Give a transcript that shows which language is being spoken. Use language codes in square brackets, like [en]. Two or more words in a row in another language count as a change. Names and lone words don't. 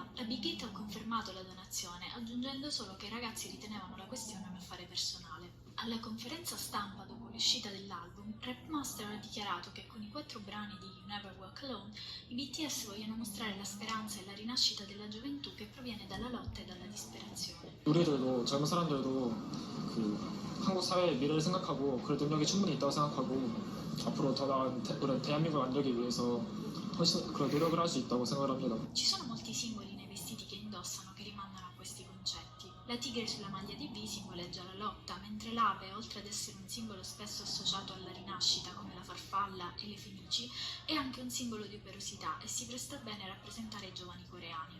[it] La Big Hit ha confermato la donazione, aggiungendo solo che i ragazzi ritenevano la questione un affare personale. Alla conferenza stampa dopo l'uscita dell'album, Rapmaster ha dichiarato che con i 4 brani di You Never Walk Alone, i BTS vogliono mostrare la speranza e la rinascita della gioventù che proviene dalla lotta e dalla disperazione. [ko] 우리들도 젊은 사람들도 한국 사회의 미래를 생각하고 그럴 능력이 충분히 있다고 생각하고 앞으로 더 나은 우리 대한민국을 만들기 위해서 훨씬 그런 노력을 할 수 있다고 생각을 합니다. [it] Ci sono molti simboli nei vestiti che indossano che rimandano a questi concetti. La tigre sulla maglia di V simboleggia la lotta, mentre l'ave, oltre ad essere un simbolo spesso associato alla rinascita come la farfalla e le fenici, è anche un simbolo di operosità e si presta bene a rappresentare i giovani coreani.